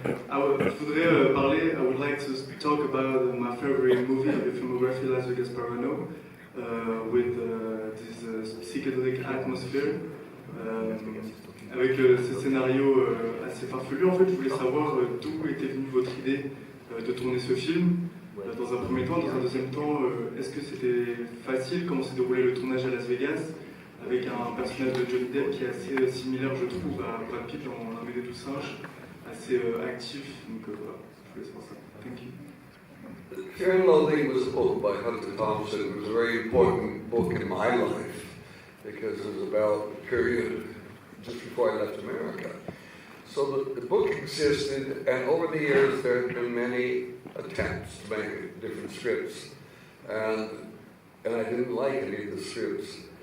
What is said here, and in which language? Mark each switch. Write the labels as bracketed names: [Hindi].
[English] I would like to talk about my favorite movie of the filmography, Las Vegas Parano, with this psychedelic atmosphere. [French] Avec ce scénario assez farfelu, en fait, je voulais savoir d'où était venue votre idée de tourner ce film. Dans un premier temps, dans un deuxième temps, est-ce que c'était facile? Comment s'est déroulé le tournage à Las Vegas avec un personnage de Johnny Depp qui est assez similaire, je trouve, à Brad Pitt dans L'Armée des 12 singes, assez actif. Donc voilà, je voulais savoir ça. [English] Thank you. Fear and Loathing was a book by Hunter Thompson. It was a very important book in my life because it was about the period just before I left America. So the book existed, and over the years there have been many attempts to make different scripts, and I didn't like any of the scripts.